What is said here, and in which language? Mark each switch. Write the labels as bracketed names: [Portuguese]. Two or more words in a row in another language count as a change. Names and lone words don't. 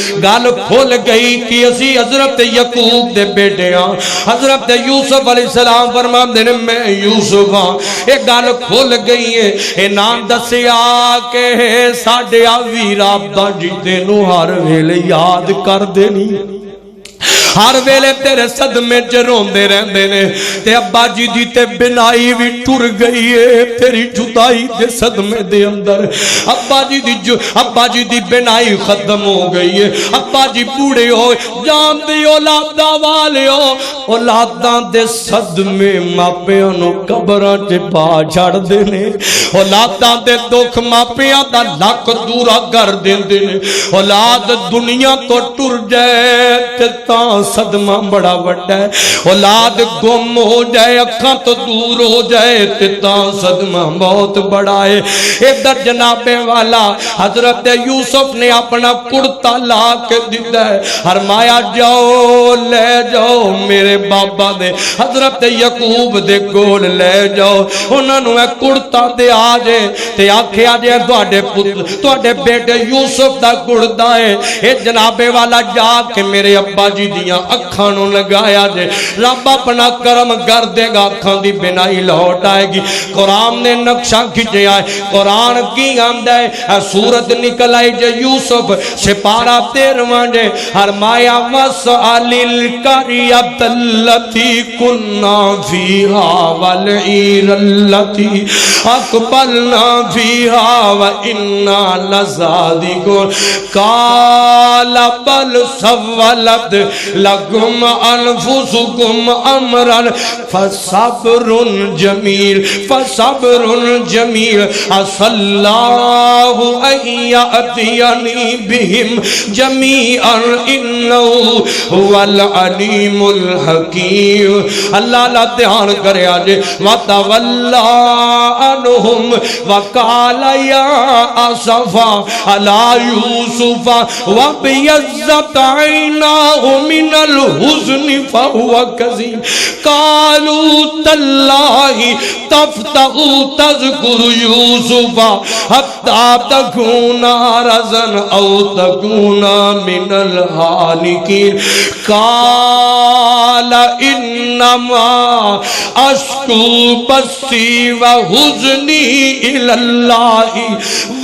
[Punjabi] گل کھل گئی کہ اسی حضرت یعقوب دے بیٹے ہاں. حضرت یوسف علیہ السلام فرماندے نے میں یوسف ہاں. ایک گل کھل گئی ہے. اے نام دسیا کہ ساڈے ویر ابا جی تینوں ہر ویلے یاد کر دینی, ہر ویلے تیرے صدمے چ روندے رہندے نے. تے ابا جی دی تے بنائی بھی ٹر گئی ہے تیری جدائی دے صدمے دے اندر. ابا جی دی بنائی ختم ہو گئی ہے. ابا جی بوڑھے ہو جان دی اولاداں والے ہو. اولاداں دے صدمے ماپیاں نو قبراں تے پا چھڑ دے نے. اولاداں دے دکھ ماپیاں دا لک دورا کر دیندے نے. اولاد دنیا تو ٹر جائے تے تاں صدمہ بڑا وڈا ہے اولاد گم ہو جائے اکھاں تو دور ہو جائے تے صدمہ بہت بڑا ہے ادھر جناب والا حضرت یوسف نے اپنا کرتا لا کے دیتا ہے فرمایا جاؤ لے جاؤ میرے بابا دے حضرت یعقوب دے کول لے جاؤ انہاں نوں کرتا دے آ جے تے آکھیا جے تواڈے بیٹے یوسف دا کرتا ہے اے جناب والا جا کہ میرے ابا جی دیاں اکھاں نوں لگایا جے رب اپنا کرم کر دے گا اکھاں دی بنائی لوٹ آئے گی قرآن نے نقشہ کھچیا ہے قرآن کی آمدہ ہے سورت نکل آئی جے یوسف سپارہ 13 جے فرمایا [Arabic] وَاسْأَلِ الْقَرْيَةَ الَّتِي كُنَّا فِيهَا وَالْعِيرَ الَّتِي أَقْبَلْنَا فِيهَا وَإِنَّا لَصَادِقُونَ قَالَ بَلْ سَوَّلَتْ لَكُمْ أَنفُسُكُمْ أَمْرًا فَصَبْرٌ جَمِيلٌ عَسَى اللَّهُ أَن يَأْتِيَنِي بِهِمْ جَمِيعًا إِنَّهُ هُوَ الْعَلِيمُ الْحَكِيمُ اللہ [Punjabi] اللہ دھیان کرے آجے [Arabic] وَتَوَلَّى عَنْهُمْ وَقَالَ يَا أَسَفَا عَلَى يُوسُفَ وَابْيَضَّتْ عَيْنَاهُ مِنَ الْحُزْنِ فَهُوَ كَظِيمٌ قَالُوا تَاللَّهِ تَفْتَحُ تَذْكُرُ يُوسُفَ حَتَّى تَكُونَ حَرَضًا أَوْ تَكُونَ مِنَ الْهَالِكِينَ قَالَ إِنَّمَا أَشْكُو بَثِّي وَحُزْنِي إِلَى اللَّهِ